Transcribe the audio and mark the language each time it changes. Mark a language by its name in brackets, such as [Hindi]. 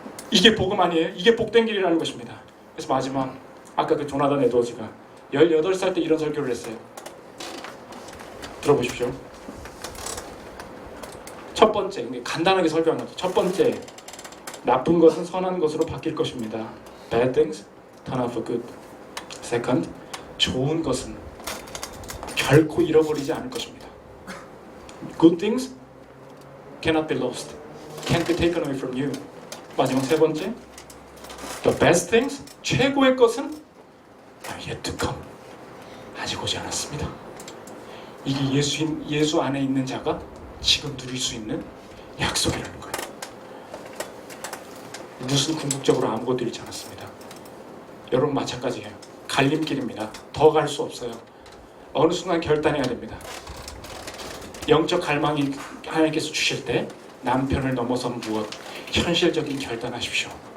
[Korean] 이게 복음 아니에요? 이게 복된 길이라는 것입니다. 그래서 마지막 아까 그 조나단 에드워즈가 18살 때 이런 설교를 했어요. 들어보십시오. 첫 번째, 간단하게 설교한 거죠. 첫 번째, 나쁜 것은 선한 것으로 바뀔 것입니다. [English] Bad things turn out for good. [Korean] Second, 좋은 것은 결코 잃어버리지 않을 것입니다. [English] Good things cannot be lost, can't be taken away from you. [Korean] 마지막 세 번째, [English] the best things, [Korean] 최고의 것은 [English] are yet to come. [Korean] 아직 오지 않았습니다. 이게 예수 안에 있는 자가 지금 누릴 수 있는 약속이라는 거예요. 무슨 궁극적으로 아무것도 잃지 않았습니다. 여러분 마찬가지예요. 갈림길입니다. 더 갈 수 없어요. 어느 순간 결단해야 됩니다. 영적 갈망이 하나님께서 주실 때 남편을 넘어선 무엇, 현실적인 결단하십시오.